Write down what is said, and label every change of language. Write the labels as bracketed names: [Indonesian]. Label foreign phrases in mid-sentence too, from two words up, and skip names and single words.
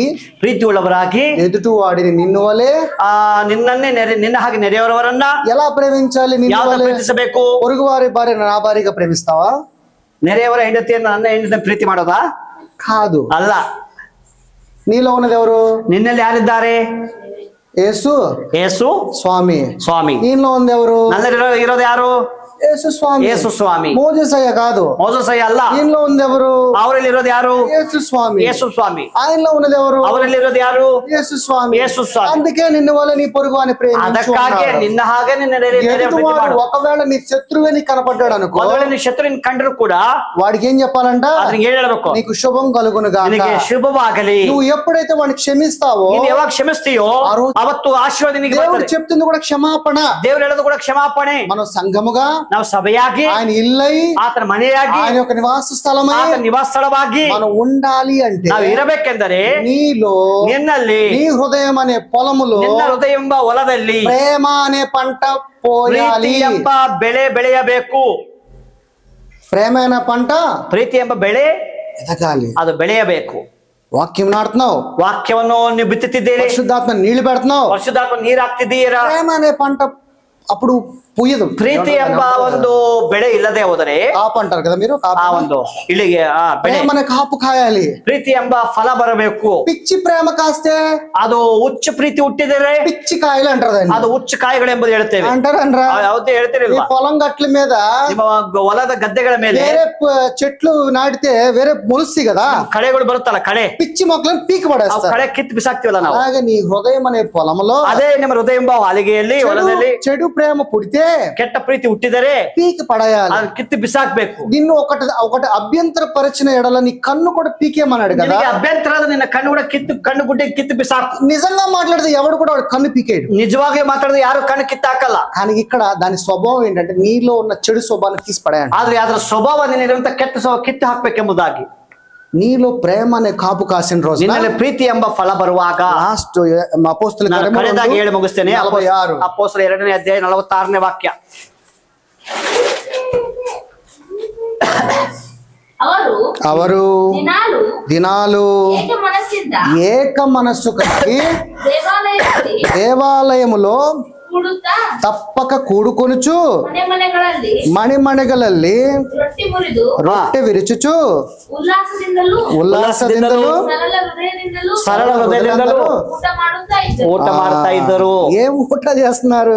[Kannada] ಪ್ರೀತಿ ಉಳ್ಳವರಾಗಿ [Telugu] ఎదుటి వాడిని నిన్ను వలే [Kannada] ನಿನ್ನನ್ನೇ ನಿನ್ನ ಹಾಗೆ ನೆರೆಯವರವರನ್ನ [Telugu] ఎలా ప్రేమించాలి? [Kannada] ಪ್ರೀತಿಸಬೇಕು. [Telugu] పొరుగు వారి భార్య నా భార్యగా ప్రేమిస్తావా? [Kannada] ನೆರೆಯವರ ಹೆಂಡತಿಯನ್ನು ನನ್ನ ಹೆಂಡತಿಯನ್ನು ಪ್ರೀತಿ ಮಾಡೋದಾ? [Telugu] కాదు. [Kannada] ಅಲ್ಲ. [Telugu] నీలో ఉన్నది ఎవరు? [Kannada] ನಿನ್ನಲ್ಲಿ ಯಾರಿದ್ದಾರೆ? [Telugu] యేసు స్వామి. నీలో ఉంది ఎవరు? [Kannada] ನನ್ನಲ್ಲಿ ಇರೋದು ಯಾರು? [Telugu] యేసు స్వామి. మోజేసయ్య కాదు. [Kannada] మోజేసయ్య అಲ್ಲ. [Telugu] దీనిలో ఉంది ఎవరు? [Kannada] ಅವರಲ್ಲಿ ಇರೋದು ಯಾರು? [Telugu] యేసు స్వామి. ఆయనలో ఉన్నది ఎవరు? [Kannada] ಅವರಲ್ಲಿ ಇರೋದು ಯಾರು? [Telugu] యేసు స్వామి. అందుకే నిన్ను వల్ల నీ పొరుగు అని [Kannada] ಅದಕ್ಕಾಗಿ ನಿನ್ನ ಹಾಗೆ [Telugu] ఒకవేళ నీ శత్రువే నీకు కనపడ్డాడు అనుకో, [Kannada] నీ ಶತ್ರುವಿನ ಕಂಡ್ರು ಕೂಡ [Telugu] వాడికి ఏం చెప్పాలంట? [Kannada] ಹೇಳಬೇಕು, [Telugu] నీకు శుభం కలుగునుగా, [Kannada] ಶುಭವಾಗಲಿ. [Telugu] నువ్వు ఎప్పుడైతే వాడిని క్షమిస్తావో, [Kannada] ಯಾವಾಗ ಕ್ಷಮಿಸ್ತೀಯೋ ಅವತ್ತು ಆಶೀರ್ವಾದ ನಿನಗೆ [Telugu] దేవుడు చెప్తుంది కూడా క్షమాపణ. [Kannada] ದೇವರು ಹೇಳೋದು ಕೂಡ ಕ್ಷಮಾಪಣೆ. [Telugu] మనం సంఘముగా, [Kannada] ನಾವು ಸಭೆಯಾಗಿ, [Telugu] ఆయన ఇల్లై, [Kannada] ಆತನ ಮನೆಯಾಗಿ, [Telugu] ఆయన యొక్క నివాస స్థలమై, [Kannada] ಆತನ ನಿವಾಸ ಸ್ಥಳವಾಗಿ [Telugu] మనం ఉండాలి అంటే [Kannada] ನಾವು ಇರಬೇಕೆಂದರೆ [Telugu] నీలో, [Kannada] ನಿನ್ನಲ್ಲಿ, [Telugu] నీ హృదయం అనే పొలములో, [Kannada] ನಿನ್ನ ಹೃದಯ ಎಂಬ ಹೊಲದಲ್ಲಿ [Telugu] ప్రేమ అనే పంట పోయాలి. [Kannada] ಎಂಬ ಬೆಳೆ ಬೆಳೆಯಬೇಕು. [Telugu] ప్రేమ అనే పంట, [Kannada] ಪ್ರೀತಿ ಎಂಬ ಬೆಳೆ [Telugu] ఎదగాలి, [Kannada] ಅದು ಬೆಳೆಯಬೇಕು. [Telugu] వాక్యం నాటుతున్నావు, [Kannada] ವಾಕ್ಯವನ್ನು ನೀವು ಬಿತ್ತುತ್ತಿದ್ದೀರಿ. [Telugu] పరిశుద్ధాత్మ నీళ్లు పెడుతున్నావు, [Kannada] ಪರಿಶುದ್ಧಾತ್ಮ ನೀರು ಹಾಕ್ತಿದ್ದೀರಾ. [Telugu] ప్రేమ అనే పంట అప్పుడు పుయ్యదు. [Kannada] ಪ್ರೀತಿ ಎಂಬ ಒಂದು ಬೆಳೆ ಇಲ್ಲದೆ ಹೋದರೆ, [Telugu] కాపు అంటారు కదా మీరు, [Kannada] ಆ ಒಂದು ಇಳಿಗೆ [Telugu] ప్రేమనే కాపు కాయాలి. [Kannada] ಪ್ರೀತಿ ಎಂಬ ಫಲ ಬರಬೇಕು. [Telugu] పిచ్చి ప్రేమ కాస్తే [Kannada] ಅದು ಹುಚ್ಚ ಪ್ರೀತಿ ಹುಟ್ಟಿದರೆ [Telugu] పిచ్చి కాయలు అంటారు దాన్ని. [Kannada] ಅದು ಹುಚ್ಚ ಕಾಯಿಗಳು ಎಂಬುದು ಹೇಳ್ತೇವೆ. [Telugu] అంటారనరా? [Kannada] ಯಾವ್ದು ಹೇಳ್ತೀರಲ್ವಾ? [Telugu] పొలం గట్ల మీద [Kannada] ನಿಮ್ಮ ಹೊಲದ ಗದ್ದೆಗಳ ಮೇಲೆ [Telugu] వేరే చెట్లు నాటితే వేరే మొలుస్తాయి కదా, [Kannada] ಕಳೆಗಳು ಬರುತ್ತಲ್ಲ, ಕಳೆ, [Telugu] పిచ్చి మొక్కలను పీకి పడేస్తారు. [Kannada] ಕಳೆ ಕಿತ್ತು ಬಿಸಾಕ್ತಿವಲ್ಲ ನಾವು. [Telugu] అలాగే నీ హృదయం అనే పొలంలో [Kannada] ಅದೇ ನಿಮ್ಮ ಹೃದಯ ಎಂಬ ಹಾಲಿಗೆಯಲ್ಲಿ ಹೊಲದಲ್ಲಿ [Telugu] చెడు ప్రేమ పుడితే [Kannada] ಕೆಟ್ಟ ಪ್ರೀತಿ ಹುಟ್ಟಿದರೆ [Telugu] పీకి పడేయాలి, [Kannada] ಅದನ್ನ ಕಿತ್ತು ಬಿಸಾಕ್ಬೇಕು. [Telugu] నిన్ను ఒకటి అభ్యంతర పరిచిన ఎడల నీ కన్ను కూడా పీకేమన్నాడు కదా. [Kannada] ನಿನಗೆ ಅಭ್ಯಂತರ ನಿನ್ನ ಕಣ್ಣು ಕೂಡ ಕಣ್ಣು ಗುಡ್ಡೆ ಕಿತ್ತು ಬಿಸಾಕು. [Telugu] నిజంగా మాట్లాడితే ఎవడు కూడా వాడు కన్ను పీకేయడు. [Kannada] ನಿಜವಾಗಿ ಮಾತಾಡಿದ್ರೆ ಯಾರು ಕಣ್ಣು ಕಿತ್ತಾಕಲ್ಲ. [Telugu] కానీ ఇక్కడ దాని స్వభావం ఏంటంటే నీలో ఉన్న చెడు స్వభావాన్ని తీసి పడేయండి. [Kannada] ಆದ್ರೆ ಅದರ ಸ್ವಭಾವ ನಿನ್ನಿರುವಂತ ಕೆಟ್ಟ ಸ್ವಭಾವ ಕಿತ್ತು ಹಾಕ್ಬೇಕೆಂಬುದಾಗಿ. [Telugu] నీలో ప్రేమ అనే కాపు కాసిన రోజు [Kannada] ನಿನ್ನಲ್ಲಿ ಪ್ರೀತಿ ಎಂಬ ಫಲ ಬರುವಾಗ, [Telugu] లాస్ట్ అపోస్తల [Kannada] ಕಡೆದಾಗಿ ಹೇಳಿ ಮುಗಿಸ್ತೇನೆ. 46 ಅಪೊಸ್ತಲರ 2ನೇ ಅಧ್ಯಾಯ 46ನೇ ವಾಕ್ಯ. ಅವರು [Telugu] దినాలు ఏక మనస్సు కలిగి దేవాలయములో తప్పక కూడుకొనుచు ಮಣಿಮನೆಗಳಲ್ಲಿ ರೊಟ್ಟೆ ವಿರಿಚುಚು ಉಲ್ಲಾಸದಿಂದಲೂ [Kannada] ಸರಳ ಹೃದಯದಿಂದಲೂ ಊಟ ಮಾಡ್ತಾ ಇದ್ದರು. [Telugu] ఏం ಊಟ చేస్తున్నారు?